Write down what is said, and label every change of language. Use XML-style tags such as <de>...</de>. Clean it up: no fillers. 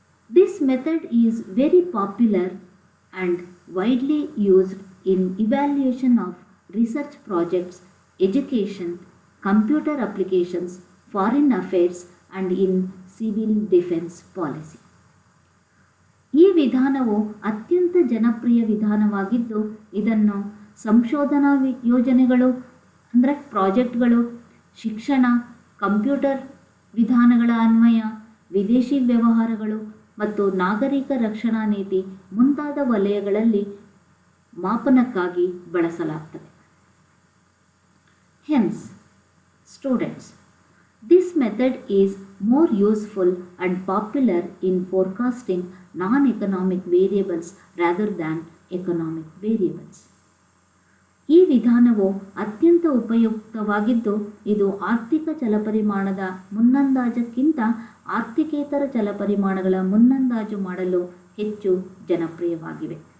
<en>This method is very popular and widely used in evaluation of research projects, education, computer applications, foreign affairs and in civil defense policy.</en> <kn>ಈ ವಿಧಾನವು ಅತ್ಯಂತ ಜನಪ್ರಿಯ ವಿಧಾನವಾಗಿದ್ದು ಇದನ್ನು ಸಂಶೋಧನಾ ಯೋಜನೆಗಳು ಅಂದರೆ ಪ್ರಾಜೆಕ್ಟ್ಗಳು, ಶಿಕ್ಷಣ, ಕಂಪ್ಯೂಟರ್ ವಿಧಾನಗಳ ಅನ್ವಯ, ವಿದೇಶಿ ವ್ಯವಹಾರಗಳು ಮತ್ತು ನಾಗರಿಕ ರಕ್ಷಣಾ ನೀತಿ ಮುಂತಾದ ವಲಯಗಳಲ್ಲಿ ಮಾಪನಕ್ಕಾಗಿ ಬಳಸಲಾಗುತ್ತದೆ.</kn> <en>Hence, students, this method is more useful and popular in forecasting non-economic variables rather than economic variables.</en> <kn>ಈ ವಿಧಾನವು ಅತ್ಯಂತ ಉಪಯುಕ್ತವಾಗಿದ್ದು ಇದು ಆರ್ಥಿಕ ಚಲಪರಿಮಾಣದ ಮುನ್ನಂದಾಜಕ್ಕಿಂತ ಆರ್ಥಿಕೇತರ ಚಲಪರಿಮಾಣಗಳ ಮುನ್ನಂದಾಜು ಮಾಡಲು ಹೆಚ್ಚು ಜನಪ್ರಿಯವಾಗಿವೆ.</kn>